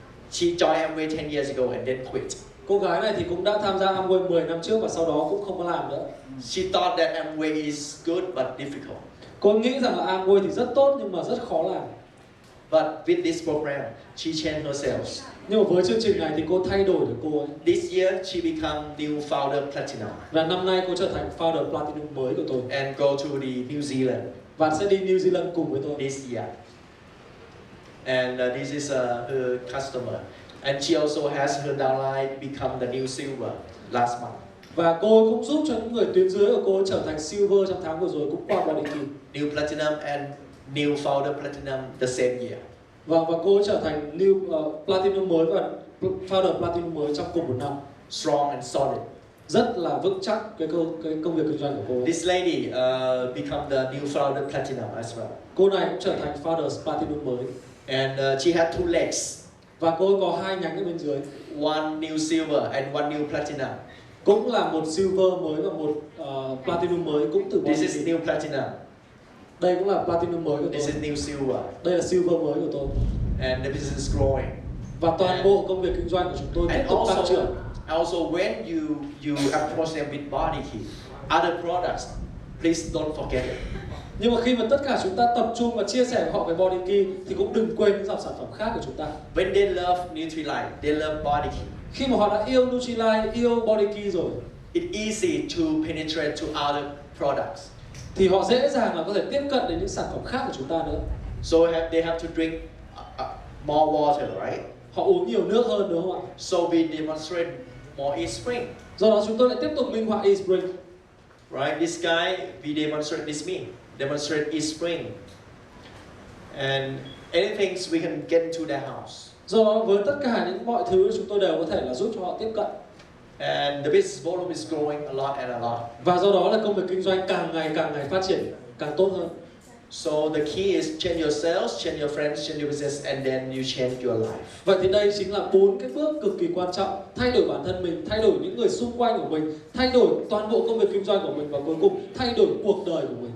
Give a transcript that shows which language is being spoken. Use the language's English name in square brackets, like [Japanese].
[English] She joined Amway 10 years ago and then quit. [Vietnamese] Cô gái này thì cũng đã tham gia Amway 10 năm trước và sau đó cũng không có làm nữa. [English] She thought that Amway is good but difficult. [Vietnamese] Cô nghĩ rằng là Amway thì rất tốt nhưng mà rất khó làm. [English] But with this program, she changed herself. [Vietnamese] Nhưng mà với chương trình này thì cô thay đổi được cô ấy. [English] This year she become new founder platinum. [Vietnamese] Và năm nay cô trở thành founder platinum mới của tôi. [English] And go to the New Zealand. [Vietnamese] Và sẽ đi New Zealand cùng với tôi. [English] This year. And this is her customer. And she also has her downline become the new silver last month. [Vietnamese] Và cô cũng giúp cho những người tuyến dưới của cô trở thành silver trong tháng vừa rồi cũng qua Body Key. [English] New platinum and new founder platinum the same year. [Vietnamese] Và cô trở thành new platinum mới và founder platinum mới trong cùng một năm. [English] Strong and solid. [Vietnamese] Rất là vững chắc cái công việc kinh doanh của cô. [English] This lady become the new founder platinum as well. [Vietnamese] Cô này cũng trở thành founder platinum mới. [English] And she had 2 legs. [Vietnamese] Và cô có 2 nhánh ở bên dưới. [English] One new silver and one new platinum. [Vietnamese] Cũng là một silver mới và một platinum mới cũng từ Body Key. [English] This is new platinum. [Vietnamese] Đây cũng là platinum mới của tôi. [English] This is new silver. [Vietnamese] Đây là silver mới của tôi. [English] And the business is growing. [Vietnamese] Và toàn bộ công việc kinh doanh của chúng tôi tiếp tục tăng trưởng. [English] Also, when you approach them with body key, other products, please don't forget it. [Vietnamese] Nhưng mà khi mà tất cả chúng ta tập trung và chia sẻ với họ về Body Key thì cũng đừng quên những dòng sản phẩm khác của chúng ta. [English] When they love Nutrilite, they love body key. [Vietnamese] Khi mà họ đã yêu Nutrilite, yêu Body Key rồi, [English] It's easy to penetrate to other products. [Vietnamese] thì họ dễ dàng là có thể tiếp cận đến những sản phẩm khác của chúng ta nữa. [English] So they have to drink more water, right? [Vietnamese] Họ uống nhiều nước hơn đúng không ạ? [English] So we demonstrate more e-spring. [Vietnamese] Do đó chúng tôi lại tiếp tục minh họa e-spring. [English] Right? This guy, we demonstrate this me. Demonstrate e-spring. And anything we can get into their house. [Vietnamese] Do đó với tất cả những mọi thứ chúng tôi đều có thể là giúp cho họ tiếp cận. [English] And the business volume is growing a lot and a lot. [Vietnamese] Và do đó là công việc kinh doanh càng ngày phát triển càng tốt hơn. [English] So the key is change your sales, change your friends, change your business, and then you change your life. [Vietnamese] Vậy thì đây chính là 4 cái bước cực kỳ quan trọng: thay đổi bản thân mình, thay đổi những người xung quanh của mình, thay đổi toàn bộ công việc kinh doanh của mình và cuối cùng thay đổi cuộc đời của mình.